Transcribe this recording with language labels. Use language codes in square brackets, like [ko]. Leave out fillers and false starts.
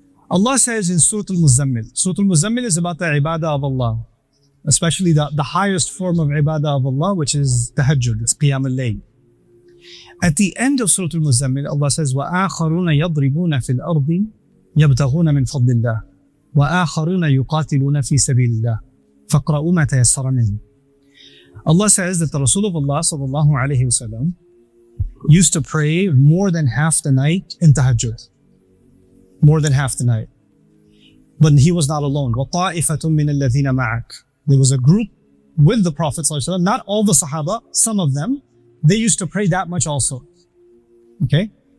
[en] Allah says in Surah Al-Muzammil. Surah Al-Muzammil is about the ibadah of Allah, especially the highest form of ibadah of Allah, which is tahajjud, it's Qiyam al-Layl. At the end of Surah Al-Muzammil, Allah says, [ar] وَآخَرُونَ يَضْرِبُونَ فِي الْأَرْضِ يَبْتَغُونَ مِنْ فَضْلِ اللَّهِ. وآخرون يقاتلون في سبيل الله فاقرأوا ما تيسر منه. [en] Allah says that the Rasul of Allah sallallahu alayhi wasallam used to pray more than half the night in tahajjud. More than half the night. But he was not alone. [ar] وَطَائِفَةٌ مِّنَ الَّذِينَ مَعَكَ. [en] There was a group with the Prophet sallallahu alayhi wasallam, not all the Sahaba, some of them, they used to pray that much also. Okay?